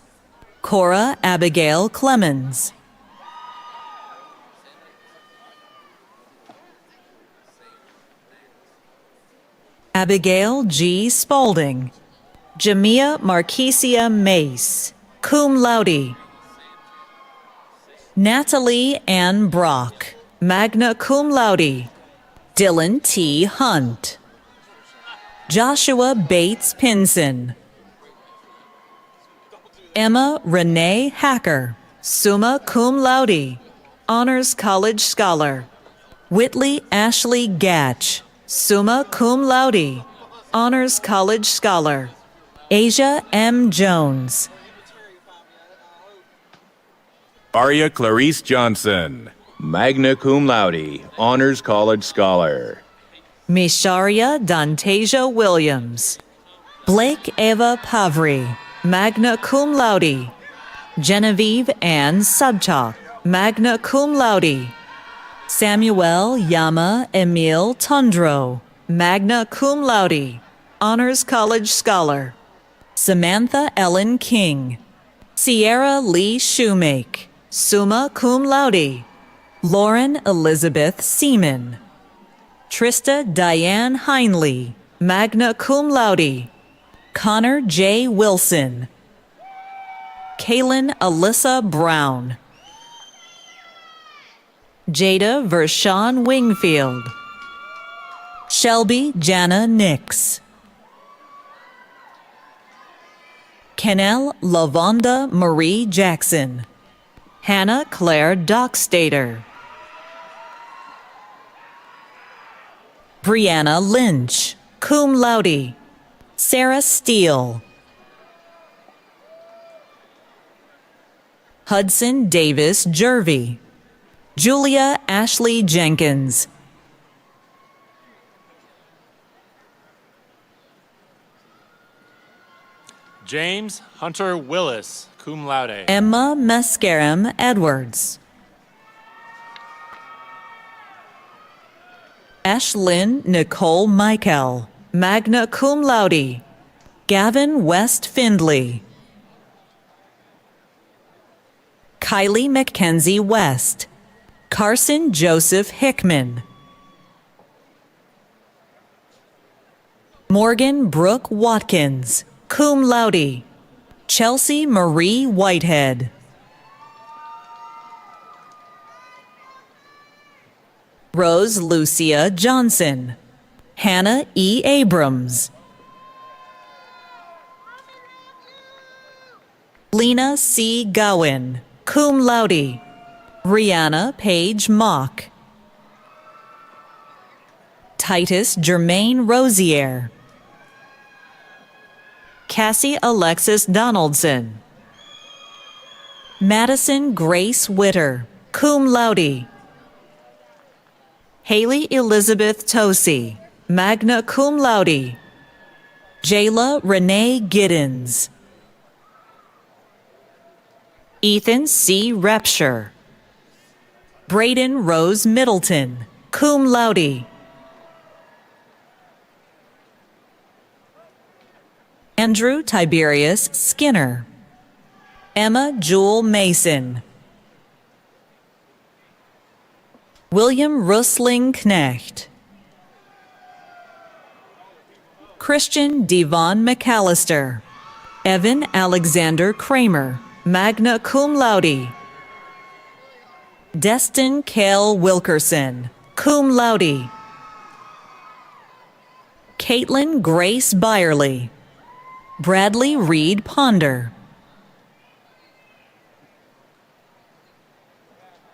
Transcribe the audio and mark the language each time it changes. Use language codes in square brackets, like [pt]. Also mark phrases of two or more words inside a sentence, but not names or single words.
[en] Cora Abigail Clemens. Abigail G. Spalding. Jamia Marquisia Mace, [la] cum laude. [en] Natalie Ann Brock, [la] magna cum laude. [en] Dylan T. Hunt. Joshua Bates Pinson. Emma Renee Hacker, [la] summa cum laude, [en] Honors College Scholar. Whitley Ashley Gatch, [la] summa cum laude, [en] Honors College Scholar. Asia M. Jones. Aria Clarice Johnson, [la] magna cum laude, [en] Honors College Scholar. Misharia Dantasia Williams. Blake Eva Pavri, [la] magna cum laude. [en] Genevieve Ann Subchalk, [la] magna cum laude. [en] Samuel Yama Emil Tundro, [la] magna cum laude, [en] Honors College Scholar. Samantha Ellen King. Sierra Lee Shoemake, [la] summa cum laude. [en] Lauren Elizabeth Seaman. Trista Diane Heinley, [la] magna cum laude. [en] Connor J. Wilson. Kaylin Alyssa Brown. Jada Vershawn Wingfield. Shelby Jana Nix. Kennel Lavonda Marie Jackson. Hannah Claire Dockstader. Brianna Lynch, [la] cum laude. [en] Sarah Steele. Hudson Davis Jervy. Julia Ashley Jenkins. James Hunter Willis, [la] cum laude. [en] Emma Mascaram Edwards. Ashlyn Nicole Michael, [la] magna cum laude. [en] Gavin West Findley. Kylie Mackenzie West. Carson Joseph Hickman. Morgan Brooke Watkins, [la] cum laude. [en] Chelsea Marie Whitehead. Rose Lucia Johnson. Hannah E. Abrams. Lena C. Gowen, [la] cum laude. [en] Rihanna Page Mock. Titus Germain Rosier. Cassie Alexis Donaldson. Madison Grace Witter, [la] cum laude. [en] Haley Elizabeth Tosi, [la] magna cum laude. [en] Jayla Renee Giddens. Ethan C. Repsher. Braden Rose Middleton, [la] cum laude. [en] Andrew Tiberius Skinner. Emma Jewel Mason. William Rusling Knecht. Christian Devon McAllister. Evan Alexander Kramer, [la] magna cum laude. [en] Destin Cale Wilkerson, [la] cum laude. [en] Caitlin Grace Byerly. Bradley Reed Ponder.